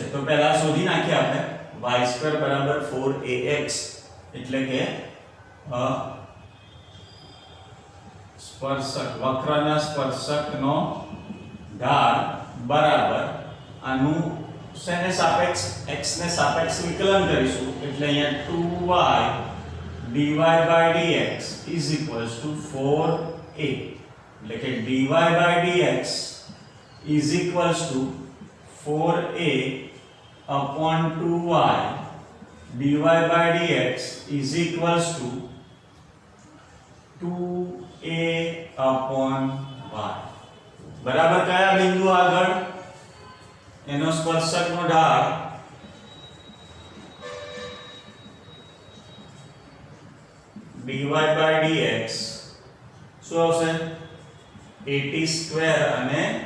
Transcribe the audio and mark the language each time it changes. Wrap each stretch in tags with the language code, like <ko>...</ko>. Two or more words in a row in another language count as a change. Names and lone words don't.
<gu>તો પહેલા શોધી નાખીએ આપણે y² બરાબર 4ax એટલે કે સ્પર્શક વક્રના સ્પર્શકનો ઢાળ બરાબર આનું શેને સાપેક્ષ x ને સાપેક્ષ વિકલન કરીશું એટલે અહીંયા</gu> <en>2y dy by dx is equals to 4a</en> <gu>એટલે કે</gu> <en>dy by dx is equals to 4a upon 2y dy by dx is equals to 2a upon y.</en> <gu>બરાબર કયા બિંદુ આગળ એનો સ્પર્શકનો ઢાળ</gu> <en>dy by dx</en> <gu>શું આવશે 80² અને</gu>